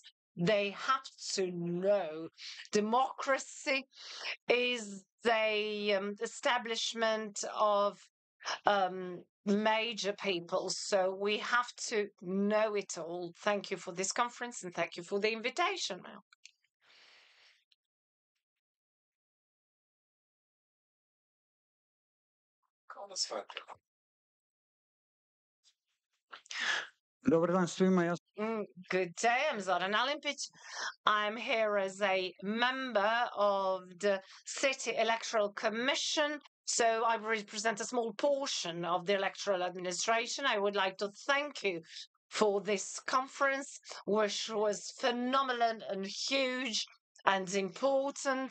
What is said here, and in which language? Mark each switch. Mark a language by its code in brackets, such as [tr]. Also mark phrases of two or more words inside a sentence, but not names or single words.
[en] They have to know democracy is the establishment of major peoples. So we have to know it all. Thank you for this conference and thank you for the invitation, Mel. [sr] Dobar dan svima. [en] Good day, I'm Zoran Alimpic. I'm here as a member of the City Electoral Commission, so I represent a small portion of the electoral administration. I would like to thank you for this conference, which was phenomenal and huge and important.